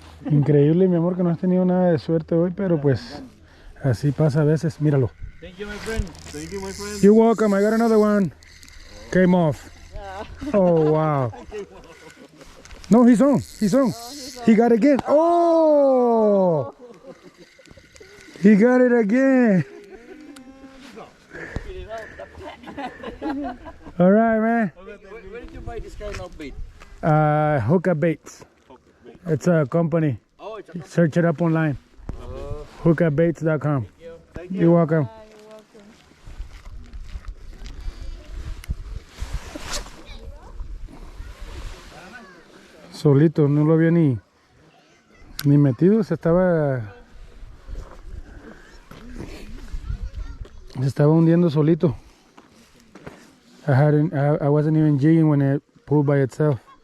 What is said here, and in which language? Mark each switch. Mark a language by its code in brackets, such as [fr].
[es] Increíble, mi amor, que no has tenido nada de suerte hoy, pero pues así pasa a veces. Míralo. [en] Thank you, my friend. Thank you, my friend. You're welcome. I got another one. Came off. Oh wow. No, he's on. He's on. He got it again. Oh! He got it again. All right, man. Where did you buy this kind of bait? Hookah Baits. It's a company. Oh, it's a Search it up online. Hookahbaits.com. You're welcome. [es] Solito, no lo había ni metido, se estaba hundiendo solito. [en] I wasn't even jigging when it pulled by itself.